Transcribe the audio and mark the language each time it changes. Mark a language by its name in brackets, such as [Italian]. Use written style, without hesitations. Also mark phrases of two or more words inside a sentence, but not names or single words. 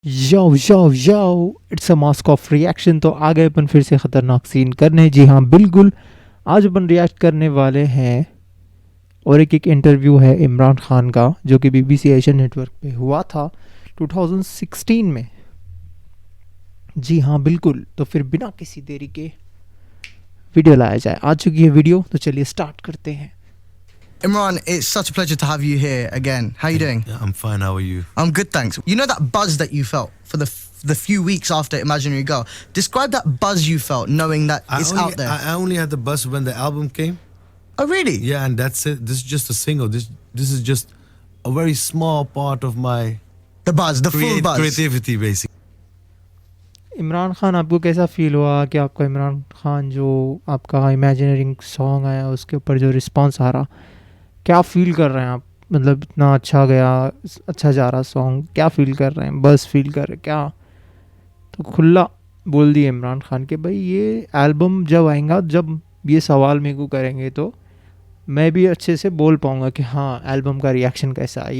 [English] yo yo yo it's a mask of reaction. [Hindi] तो आ गए अपन फिर से ख़तरनाक सीन करने। जी हाँ बिल्कुल, आज अपन रिएक्ट करने वाले हैं और एक इंटरव्यू है इमरान खान का जो कि बीबीसी एशियन नेटवर्क पे हुआ था 2016 में। जी हाँ बिल्कुल, तो फिर बिना किसी देरी के वीडियो लाया जाए। आ चुकी है वीडियो, तो चलिए स्टार्ट करते हैं। [English] Imran, it's such a pleasure to have you here again. How are you doing? Yeah, I'm fine. How are you? I'm good, thanks. You know that buzz that you felt for the few weeks after Imaginary Girl? Describe that buzz you felt knowing that it's out there. I only had the buzz when the album came. Oh, really? Yeah, and that's it. This is just a single. This is just a very small part of my The buzz, the full buzz. creativity, basically. [Hindi] इमरान खान, आपको कैसा फील हुआ कि आपका इमरान खान जो आपका इमेजिनरी सॉन्ग आया उसके ऊपर जो रिस्पांस आ रहा, क्या फील कर रहे हैं आप? मतलब इतना अच्छा गया, अच्छा जा रहा सॉन्ग, क्या फील कर रहे हैं? बस फील कर रहे हैं क्या? तो खुला बोल दिए इमरान खान के भाई ये एल्बम जब आएगा, जब ये सवाल मेरे को करेंगे तो मैं भी अच्छे से बोल पाऊँगा कि हाँ एल्बम का रिएक्शन कैसा है।